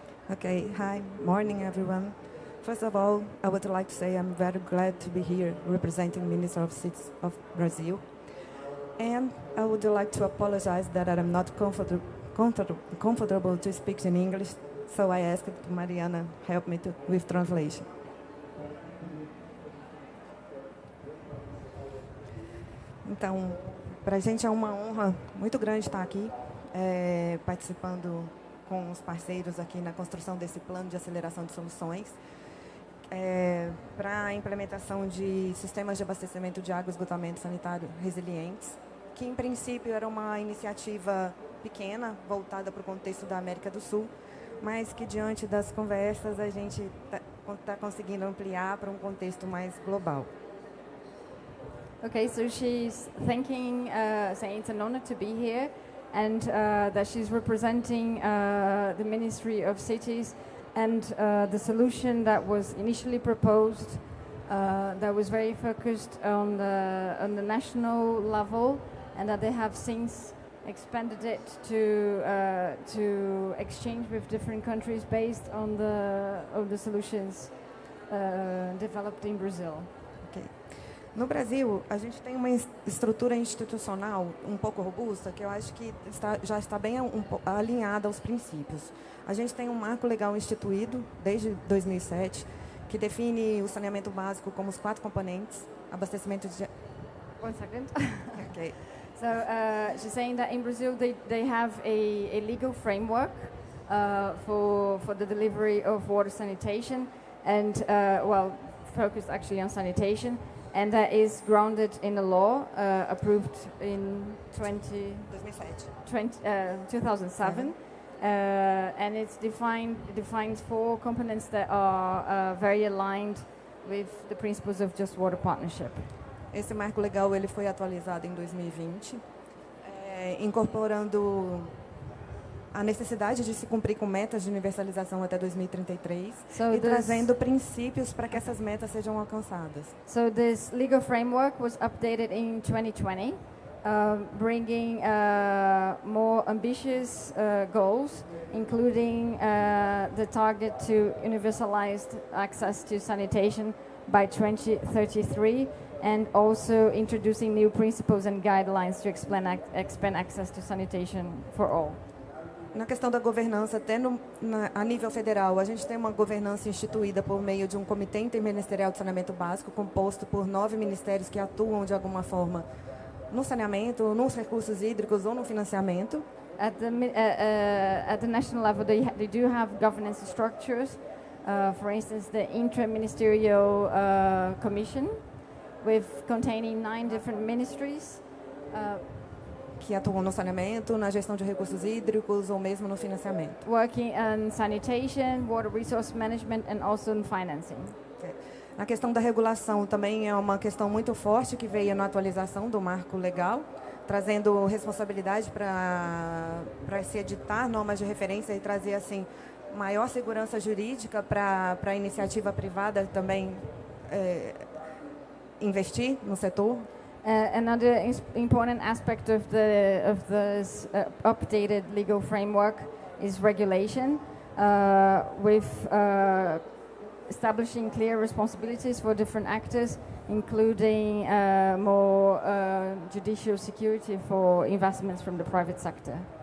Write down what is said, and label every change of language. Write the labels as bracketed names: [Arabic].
[English] Okay, hi, morning everyone. First of all, I would like to say I'm very glad to be here representing Minister of Cities of Brazil. And I would like to apologize that I'm not comfortable to speak in English, so I asked Mariana help me with translation. [Portuguese] Então, para a gente é uma honra muito grande estar aqui, participando com os parceiros aqui na construção desse plano de aceleração de soluções para a implementação de sistemas de abastecimento de água e esgotamento sanitário resilientes, que em princípio era uma iniciativa pequena, voltada para o contexto da América do Sul, mas que diante das conversas a gente está conseguindo ampliar para um contexto mais global. [English] Okay, so she's thanking, saying it's an honor to be here, and that she's representing the Ministry of Cities, and the solution that was initially proposed, that was very focused on the national level, and that they have since expanded it to exchange with different countries based on the solutions developed in Brazil. Okay. [Portuguese] No Brasil, a gente tem uma estrutura institucional um pouco robusta, que eu acho que já está bem alinhada aos princípios. A gente tem um marco legal instituído desde 2007, que define o saneamento básico como os 4 componentes: abastecimento de... [English] One second. Okay. So she's saying that in Brazil they have a legal framework for the delivery of water sanitation, and focused actually on sanitation. And that is grounded in a law approved in 2007. And it defines 4 components that are very aligned with the principles of Just Water Partnership. [Portuguese] Esse marco legal ele foi atualizado em 2020, incorporando a necessidade de se cumprir com metas de universalização até 2033 e trazendo princípios para que essas metas sejam alcançadas. [English] So this legal framework was updated in 2020, bringing more ambitious goals, including the target to universalized access to sanitation by 2033, and also introducing new principles and guidelines to expand access to sanitation for all. [Portuguese] Na questão da governança, até a nível federal, a gente tem uma governança instituída por meio de um Comitê Interministerial de Saneamento Básico, composto por 9 ministérios que atuam de alguma forma no saneamento, nos recursos hídricos ou no financiamento. [English] At the national level, they do have governance structures. For instance, the Inter-Ministerial Commission, containing 9 different ministries. [Portuguese] Que atuam no saneamento, na gestão de recursos hídricos ou mesmo no financiamento. [English] Working on sanitation, water resource management, and also in financing. Okay. [Portuguese] A questão da regulação também é uma questão muito forte que veio na atualização do marco legal, trazendo responsabilidade para se editar normas de referência e trazer assim maior segurança jurídica para a iniciativa privada também investir no setor. [English] Another important aspect of this updated legal framework is regulation, with establishing clear responsibilities for different actors, including more judicial security for investments from the private sector.